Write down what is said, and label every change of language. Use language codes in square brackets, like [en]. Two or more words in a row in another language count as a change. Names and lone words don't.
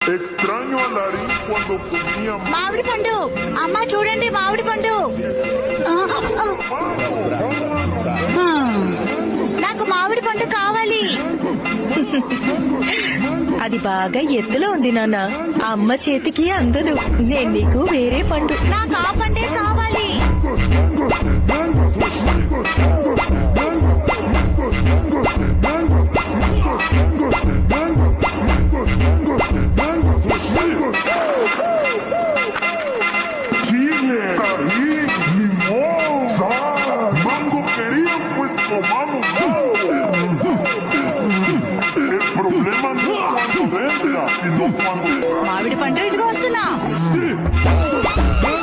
[es] Extraño a Larín cuando comía [te] మామిడి పండు అమ్మా చూడండి మామిడి పండు నాకు మామిడి పండు కావాలి. అది బాగా ఎత్తులో ఉంది నాన్న. అమ్మ చేతికి అందదు. నేను నీకు వేరే పండు. నాకు ఆ పండే కావాలి. [es] chile, tajín, limón, sal, mango querían, pues tomamos mango. El problema no es cuando venga, sino cuando... [te] మామిడి పండు ఇదిగో వస్తున్నా.